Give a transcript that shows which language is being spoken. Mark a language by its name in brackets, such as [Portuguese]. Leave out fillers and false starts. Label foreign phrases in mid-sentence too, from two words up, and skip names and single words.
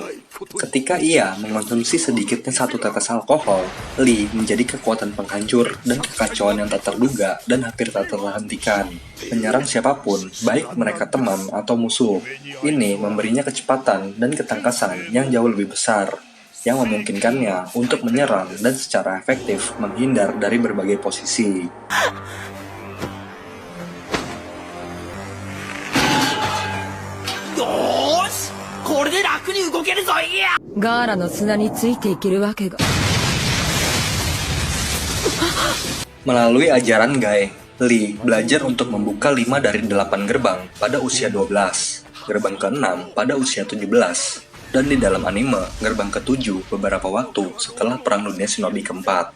[Indonesian] Ketika ia mengonsumsi sedikitnya 1 tetes alkohol, Lee menjadi kekuatan penghancur dan kekacauan yang tak terduga dan hampir tak terhentikan, menyerang siapapun, baik mereka teman atau musuh. Ini memberinya kecepatan dan ketangkasan yang jauh lebih besar, yang memungkinkannya untuk menyerang dan secara efektif menghindar dari berbagai posisi. [Japanese] ガーラの砂についていけるわけが。 [Indonesian] Melalui ajaran Gai, Lee belajar untuk membuka 5 dari 8 gerbang pada usia 12, gerbang ke-6 pada usia 17, dan di dalam anime, gerbang ke-7 beberapa waktu setelah Perang Dunia Shinobi keempat.